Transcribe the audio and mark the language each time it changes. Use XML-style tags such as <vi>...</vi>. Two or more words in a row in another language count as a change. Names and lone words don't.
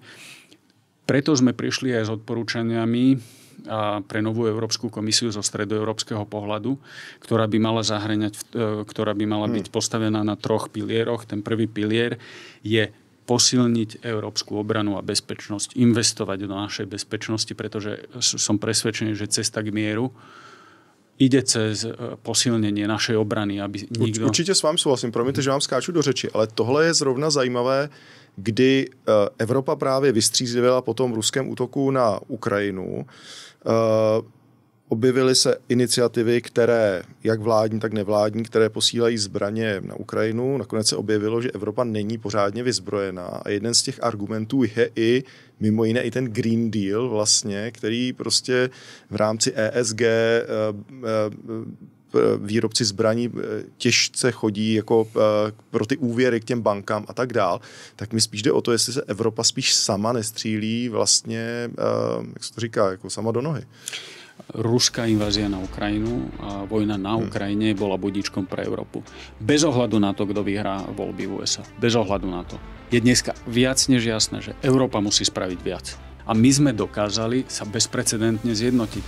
<sk>Preto sme prišli aj s odporúčaniami pre novú Európsku komisiu zo stredoeurópskeho pohľadu, ktorá by mala byť postavená na 3 pilieroch. Ten prvý pilier je posilniť európsku obranu a bezpečnosť, investovať do našej bezpečnosti, pretože som presvedčený, že cesta k mieru ide cez posilnenie našej obrany, aby nikto...</sk> <cs>Určitě s vámi souhlasím, promiňte, že vám skáču do řeči, ale tohle je zrovna zajímavé, kdy Evropa právě vystřízlivěla po tom ruském útoku na Ukrajinu. Objevily se iniciativy, které, jak vládní, tak nevládní, které posílají zbraně na Ukrajinu. Nakonec se objevilo, že Evropa není pořádně vyzbrojená. A jeden z těch argumentů je i mimo jiné i ten Green Deal vlastně, který prostě v rámci ESG výrobci zbraní těžce chodí jako pro ty úvěry k těm bankám a tak dál, tak mi spíš jde o to, jestli se Evropa spíš sama nestřílí vlastně, jak se to říká, jako sama do nohy.</cs> <sk>Ruská invázia na Ukrajinu a vojna na Ukrajine bola budíčkom pre Európu. Bez ohľadu na to, kto vyhrá voľby v USA. Bez ohľadu na to. Je dneska viac než jasné, že Európa musí spraviť viac. A my sme dokázali sa bezprecedentne zjednotiť.</sk>